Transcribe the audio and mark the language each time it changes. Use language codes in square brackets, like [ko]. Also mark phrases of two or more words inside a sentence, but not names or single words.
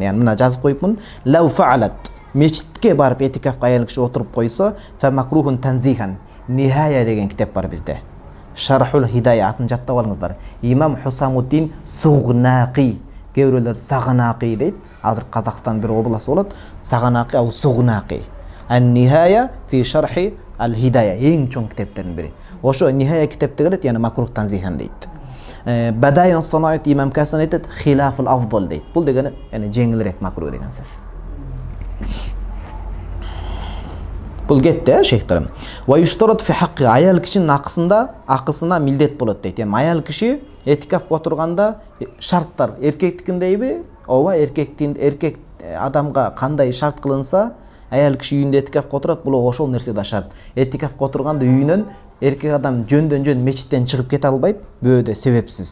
[ky] Яны мына жазып коюпмун. [ar] لو فعلت. [ky] Мечитке барып этикафка аял киши отуруп койсо, [ar] فمكروه تنزيهاً. [ky] Нихая деген китеп бар бизде. [ar] شرح الهداية [ky] атын жаттап алыңыздар. [kk] Имам Хусамуддин Сугнақи, кейбиреулер Сагнақи дейт. [ky] Азыр Казакстан бир область болот. [ar] سغناقي أو سغناقي. النهاية في شرح الهداية, [ky] эң чоң китептердин бири. Ошо Нихая китепте келет, яны [ar] مكروه تنزيهاً [ky] дейт. Бадайон санаат Имам Касан айтат, [ar] خلاف الأفضل [ky] дейт. Бул дегени, яны жеңилирээк макрух деген сөз. Бул кетти, шейхтерим. [ar] ويشترط في حق, [ky] аял кишинин акысына милдет болот дейт. Эми аял киши этикафка отурганда шарттар эркектикиндейби? Ооба, эркек адамга кандай шарт кылынса, аял киши үйүндө этикафка отурат, бул ошол нерсе да шарт. Этикафка отурганда үйүнөн эркек адам жөндөн мечиттен чыгып кете албайт, бөөдө себепсиз.